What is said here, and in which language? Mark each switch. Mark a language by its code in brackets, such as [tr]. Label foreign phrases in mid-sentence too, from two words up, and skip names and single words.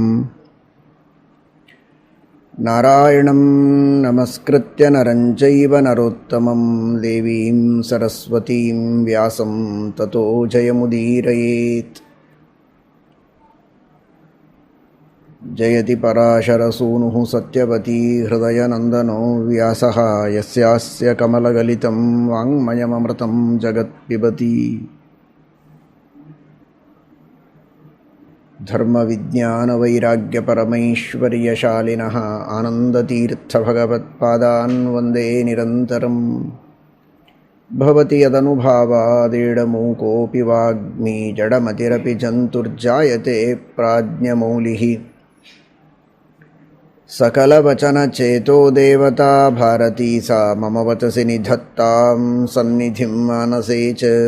[sa] ನಾರಾಯಣಂ ನಮಸ್ಕೃತ್ಯ ನರಂ ಚೈವ ನರೋತ್ತಮಂ ದೇವೀಂ ಸರಸ್ವತೀಂ ವ್ಯಾಸಂ ತತೋ ಜಯಮುದೀರಯೇತ್. ಜಯತಿ ಪರಾಶರಸೂನುಃ ಸತ್ಯವತೀ ಹೃದಯನಂದನೋ ವ್ಯಾಸಃ ಯಸ್ಯಾಸ್ಯ ಕಮಲಗಲಿತಂ ವಾङ्ಮಯಮೃತಂ ಜಗತ್ಪಿಬತಿ. ಧರ್ಮವಿಜ್ಞಾನವೈರಾಗ್ಯಪರಮೈಶ್ವರ್ಯಶಾಲಿನಃ ಆನಂದತೀರ್ಥಭಗವತ್ಪಾದಾನ್ ವಂದೇ ನಿರಂತರಂ. ಭವತಿ ಯದನುಭಾವಾದೇಡಮೂಕೋऽಪಿ ವಾಗ್ಮಿ ಜಡಮತಿರಪಿ ಜಂತುರ್ಜಾಯತೆ ಪ್ರಾಜ್ಞಮೌಲಿಃ. ಸಕಲವಚನಚೇತೋ ದೇವತಾ ಭಾರತೀ ಸಾ ಮಮ ವಚಸಿ ನಿಧತ್ತಾಂ ಸನ್ನಿಧಿಂ ಮಾನಸೇ ಚ.